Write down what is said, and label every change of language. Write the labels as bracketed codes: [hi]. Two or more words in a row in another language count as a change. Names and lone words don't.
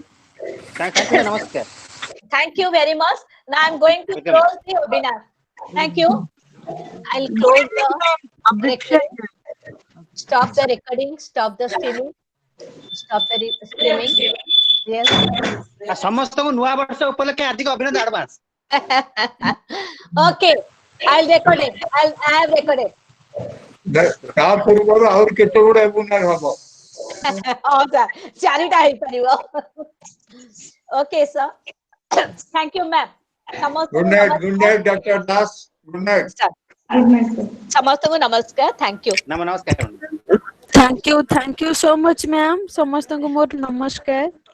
[en] Thank you, namaskar. Thank you very much. Now I'm going to close the webinar. Thank you. I'll close the recording. Stop the recording. Stop the streaming. Stop the streaming. Yes. [or] ସମସ୍ତଙ୍କୁ ନୂଆ ବର୍ଷ ଉପଲକ୍ଷେ ହାର୍ଦ୍ଦିକ ଅଭିନନ୍ଦନ ଆଡଭାନ୍ସ. [en] Okay. I'll record it. I have recorded. [or] ତା ପୂର୍ବରୁ ଆହୁରି କେତେ ଗୁଡେ webinar ହବ? ହଁ ସାର୍, ଚାରିଟା ହେଇପାରିବ. [en] Okay, sir. Thank you, ma'am. Good night, Dr. Das. Good night. Good night, sir. [or] ସମସ୍ତଙ୍କୁ ନମସ୍କାର. [en] Thank you. [or] ନମସ୍କାର. [en] Thank you so much, ma'am. [or] ସମସ୍ତଙ୍କୁ ମୋର ନମସ୍କାର.